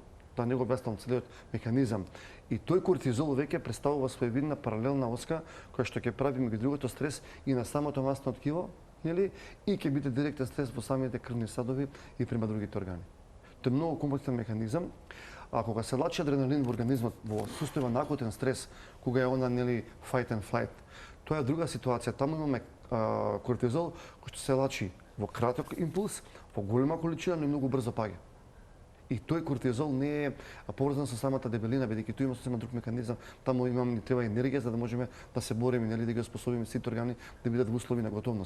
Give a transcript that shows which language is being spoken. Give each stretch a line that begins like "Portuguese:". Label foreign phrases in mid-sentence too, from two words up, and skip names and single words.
Macedonian: Тоа не го објаснувам целиот механизам. И тој кортизол веќе представува своевидна паралелна оска која што ќе прави меѓу другото стрес и на самото масно ткиво, нели, и ќе биде директен стрес во самите крвни садови и према другите органи. Тоа е многу комплексен механизам. А кога се лачи адреналин во организмот во состојба на акутен стрес, кога е она нели
English: fight and flight,
Macedonian: тоа е друга ситуација. Таму имаме кортизол кој што се лачи во краток импулс, во голема количина, но и многу брзо паѓа. И тој кортизол не е поврзан со самата дебелина, бидејќи тој има сосема друг механизам, таму ни треба енергија за да можеме да се бориме, нели, да ги способиме сите органи да бидат во услови на готовност.